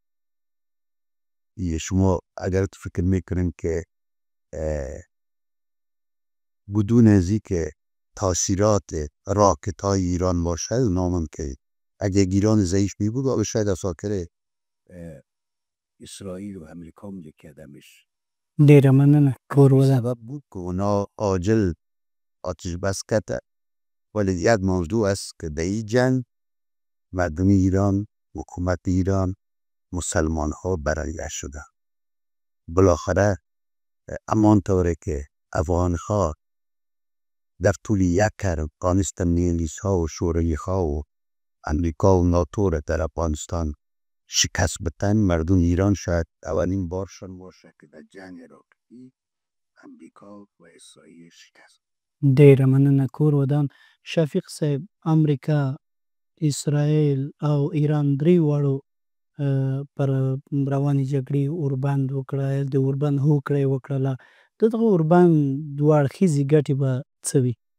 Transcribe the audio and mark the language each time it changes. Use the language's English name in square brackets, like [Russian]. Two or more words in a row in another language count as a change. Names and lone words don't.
[Persian] شما اگر فکر میکنین که بدون ازی که تاثیرات راکت های ایران باشه، ناممکن. اگر ایران ضعیف می بود آگه شاید اساکر اسرائیل و امریکا هم یکی آدمش [Pashto] ډیره مننه کور ودان. [Persian] سبب بود که اونا عاجل آتش بس کرده. ولی یک موضوع است که در این جنگ مردم ایران، حکومت ایران، مسلمان ها برنده شده. بالاخره امان طوره که افغان ها در طول یک قرن افغانستان انگلیس ها و شوروی ها و امریکا و ناتو را در افغانستان شکست بدن، مردم ایران شاید اولین بارشان باشه که در جنگ عراقی امریکا و اسرائیل شکست. [Pashto] ډیره مننه کور ودان. شفیق صاحب، امریکا، اسرائیل او ایران درې واړو پر روانې جګړې اوربند وکړه، د اوربند هوکړه یې وکړله. د دغه اوربند دوه اړخیزې ګټې به څه وي؟